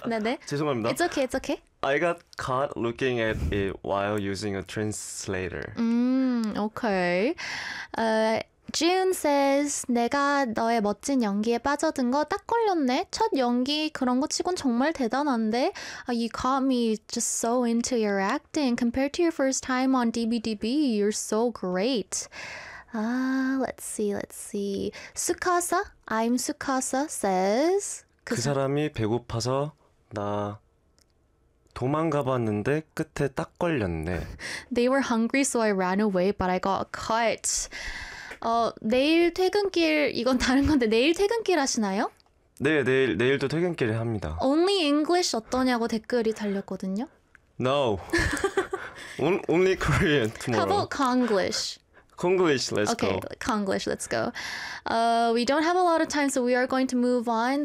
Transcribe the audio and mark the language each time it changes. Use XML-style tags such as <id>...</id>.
<ko>네네. 죄송합니다.</ko> <en>It's okay. It's okay. I got caught looking at it while using a translator. Okay. June says,</en> <ko>내가 너의 멋진 연기에 빠져든 거 딱 걸렸네. 첫 연기 그런 거 치곤 정말 대단한데.</ko> <en>You caught me just so into your acting. Compared to your first time on DBDB, you're so great. Let's see. 수카사, I'm 수카사 says,</en> <ko>그 사람이 배고파서 나 도망가봤는데 끝에 딱 걸렸네.</ko> <en>They were hungry, so I ran away, but I got caught.</en> <ko>내일 퇴근길 이건 다른 건데 내일 퇴근길 하시나요? 네, 내일도 퇴근길을 합니다.</ko> <en>Only English</en> <ko>어떠냐고 댓글이 달렸거든요.</ko> <en>No. Only Korean tomorrow. How about Konglish? Konglish, let's okay, go. Okay, Konglish, let's go. We don't have a lot of time, so we are going to move on.</en>